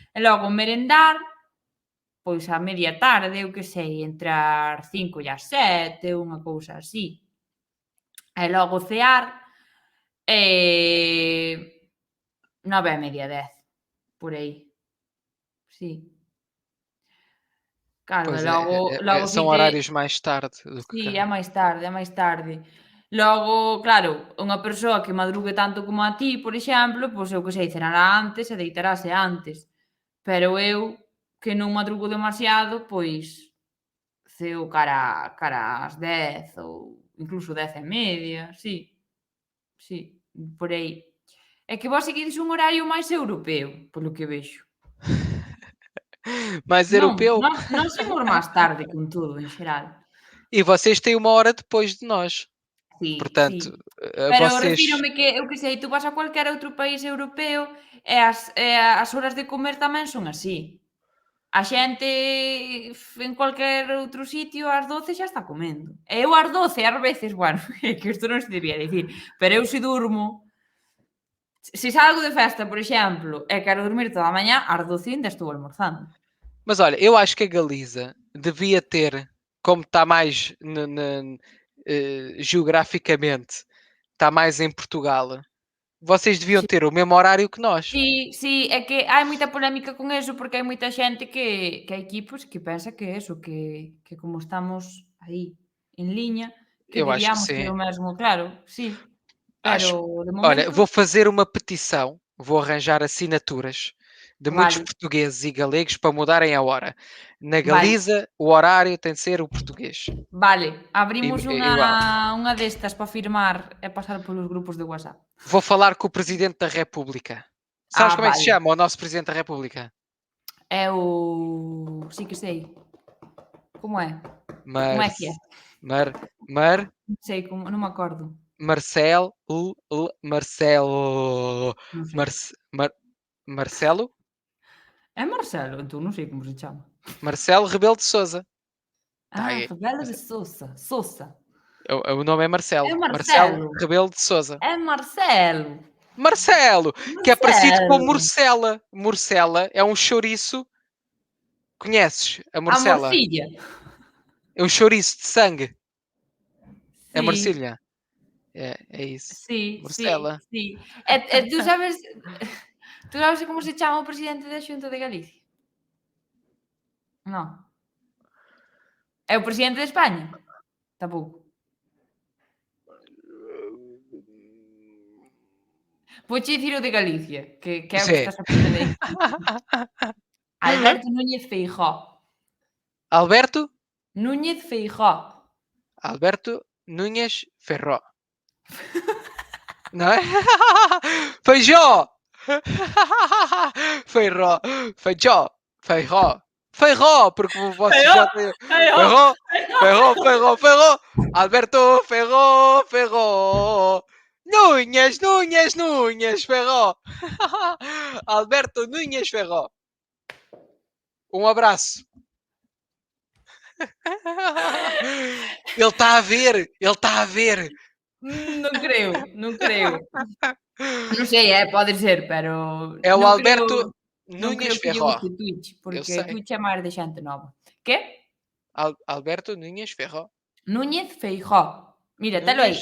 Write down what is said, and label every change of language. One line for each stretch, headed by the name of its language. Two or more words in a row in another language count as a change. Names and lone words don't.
Galician: E logo merendar, pois a media tarde, eu que sei, entre as 5 e as 7, unha cousa así. E logo cear, 9:30, 10, por aí. Sí. Claro, e pois logo si
Portuguese: são
Galician: te
Portuguese: horários mais tarde do que
Galician: sí,
Portuguese: cá.
Galician: é máis tarde, é máis tarde. Logo, claro, unha persoa que madrugue tanto como a ti, por exemplo, pois eu que sei, cenará antes e deitarase antes. Pero eu, que non madrugo demasiado, pois ceo cara ás 10 ou incluso 10:30, sí, sí, por aí. É que vós seguides un horario máis europeo, polo que vexo.
Portuguese: Mais
Galician: Non,
Portuguese: europeu.
Galician: nós imos máis tarde con todo, en xeral.
Portuguese: E vocês têm 1 hora depois de nós.
Galician: Sí,
Portuguese: Portanto,
Galician: sí. Pero
Portuguese: vocês.
Galician: refírome que, eu que sei, tú vas a cualquier outro país europeo e as horas de comer tamén son así. A xente en cualquier outro sitio ás 12 xa está comendo. E eu ás 12 ás veces, bueno, é que isto non se debía dicir, pero eu se durmo, se salgo de festa, por exemplo, e quero dormir toda a mañá, ás 12 ainda estou almorzando.
Portuguese: Mas olha, eu acho que a Galiza devia ter, como está mais geograficamente, está mais em Portugal, vocês deviam
Galician: Si.
Portuguese: ter o mesmo horário que nós.
Galician: Sí, sí, é que hai moita polémica con eso, porque hai moita xente que hai equipos que pensa que eso, que como estamos aí en liña, que
Portuguese: Eu acho que debíamos ter sim. o mesmo,
Galician: claro, sí, pero
Portuguese: Acho.
Galician: de
Portuguese: Olha,
Galician: momento
Portuguese: vou fazer uma petição, vou arranjar assinaturas de muitos
Galician: vale,
Portuguese: portugueses e galegos para mudarem a hora. Na
Galician: vale,
Portuguese: Galiza, o horário tem de ser o português.
Galician: vale, abrimos Igual. unha destas para firmar e pasar polos grupos de WhatsApp.
Portuguese: Vou falar com o Presidente da República. Sabes
Galician: Ah,
Portuguese: como é que se
Galician: vale.
Portuguese: chama o nosso Presidente da República?
Galician: É o... Sí que sei. Como é? Como Mar... é que é? Mar... Mar... Non sei, como... non me acordo.
Portuguese: Marcelo... Marcelo...
Galician: Non sei.
Portuguese: Marcelo?
Galician: É Marcelo, entón non sei como se chama.
Portuguese: Marcelo Rebelo de Sousa. Tá
Galician: Ah,
Portuguese: aí.
Galician: Rebelo de Sousa. Sousa.
Portuguese: O nome é Marcelo. É Marcelo Marcelo. Rebelo de Sousa. É Marcelo. Marcelo, que é parecido com Marcelo. morcela. Morcela é um chouriço. Conheces a
Galician: A
Portuguese: morcela?
Galician: morcilla.
Portuguese: É um chouriço de sangue. É
Galician: Sí,
Portuguese: morcilha. É isso.
Galician: sí, sí,
Portuguese: Morcela.
Galician: sí. Tú sabes como se chama o presidente da Xunta de Galicia? Non. É o presidente de España? Tampouco. Vouche dicir o de Galicia, que é o que
Portuguese: Sim.
Galician: estás a aprender aí. Alberto Núñez Feijóo.
Portuguese: Alberto? Núñez Feijóo. Alberto Núñez Ferró. Não é?
Galician: Feijó! Feiró. Feijó. Feijó. Feijó,
Portuguese: porque vocês
Galician: Feijóo,
Portuguese: já têm...
Galician: Feijóo,
Portuguese: Ferró.
Galician: Feijóo.
Portuguese: Ferró, Ferró, Ferró. Alberto Ferró, Ferró. Núñez, Núñez, Núñez, Ferró. Alberto Núñez Ferró. Um abraço. Ele está a ver, ele está a ver.
Galician: Non creo, non creo. Non sei, pode ser, pero
Portuguese: É o
Galician: non creo
Portuguese: Alberto
Galician: non
Portuguese: Núñez
Galician: creo que lle
Portuguese: Ferró.
Galician: guste Twitch,
Portuguese: Eu
Galician: porque
Portuguese: sei.
Galician: Twitch é máis de xente nova.
Portuguese: Que? Alberto Núñez Ferró.
Galician: Núñez Feijóo. Mira, telo aí,